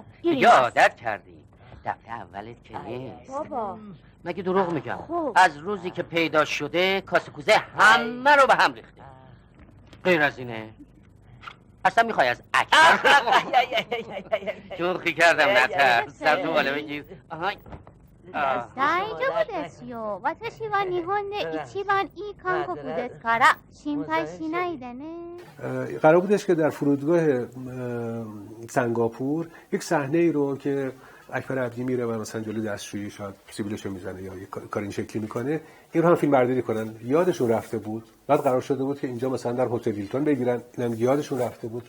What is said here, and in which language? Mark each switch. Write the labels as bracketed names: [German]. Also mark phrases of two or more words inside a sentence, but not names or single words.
[Persian] دیگه عادت کردی. دفعه اولت که نیست بابا. مگه دروغ میگم؟ از روزی که پیدا شده کاسه کوزه همه رو به هم ریخته. غیر از اینه اصلا میخوای از اکبر شوخی کردم نترس. سر تو بالا بگیر. [Japanese] 大丈夫ですよ。私は日本で一番いい韓国ですから心配しないでね. [Persian] قرار بودش که در فرودگاه سنگاپور یک صحنه ای رو که اکبر عبدی میره و مثلا جلوی دستشویی شاید سیبیلشو میزنه یا یک کار این شکلی میکنه، این رو هم فیلم برداری کنن. یادشون رفته بود. بعد قرار شده بود که اینجا مثلا در هتل هیلتون بگیرن، اینم یادشون رفته بود.